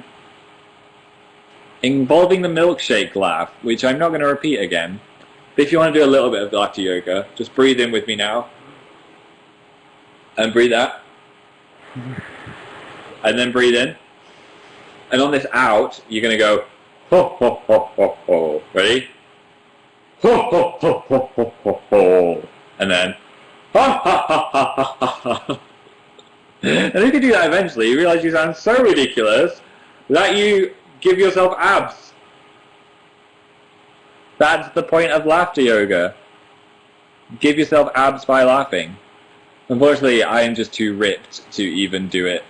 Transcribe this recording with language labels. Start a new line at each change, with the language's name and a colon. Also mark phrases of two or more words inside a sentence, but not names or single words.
English: Involving the milkshake laugh, which I'm not going to repeat again. But if you want to do a little bit of laughter yoga, just breathe in with me now. And breathe out. And then breathe in. And on this out, you're going to go, ho, ho, ho, ho, ho. Ready? Ho, ho, ho, ho, ho, ho, ho. And then, ha, ha, ha, ha, ha, ha, ha. And if you do that eventually, you realize you sound so ridiculous that you give yourself abs. That's the point of laughter yoga. Give yourself abs by laughing. Unfortunately, I am just too ripped to even do it.